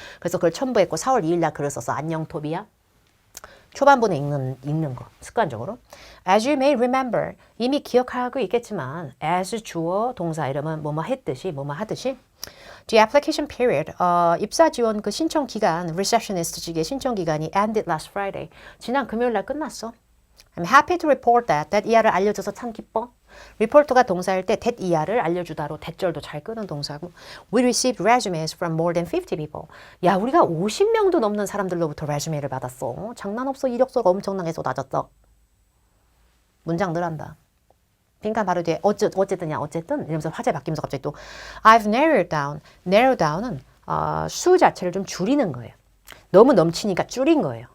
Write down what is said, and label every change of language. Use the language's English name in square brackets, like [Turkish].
[Korean] 그래서 그걸 첨부했고 4월 2일 날 글을 써서 안녕 토비야. 초반부는 읽는 거 습관적으로. [English] As you may remember [Korean] 이미 기억하고 있겠지만 as 주어 동사 이러면 뭐뭐 했듯이 뭐뭐 하듯이 [English] The application period, [Korean] 입사 지원 그 신청 기간, receptionist직의 신청 기간이 [English] ended last Friday. [Korean] 지난 금요일 날 끝났어. [English] I'm happy to report that ER [Korean] 을 알려줘서 참 기뻐. [English] report [Korean] 가 동사일 때 that ER을 알려주다로 대절도 잘 끄는 동사고 [English] We received resumes from more than 50 people. [Korean] 야, 우리가 50명도 넘는 사람들로부터 레주메를 받았어. 장난 없어. 이력서가 엄청나게 쏟아졌어. 문장 늘한다. 빈칸 바로 뒤에 어쨌든 이러면서 화제 바뀌면서 갑자기 또 [English] I've narrowed down. [Korean] narrow down은 수 자체를 좀 줄이는 거예요. 너무 넘치니까 줄인 거예요.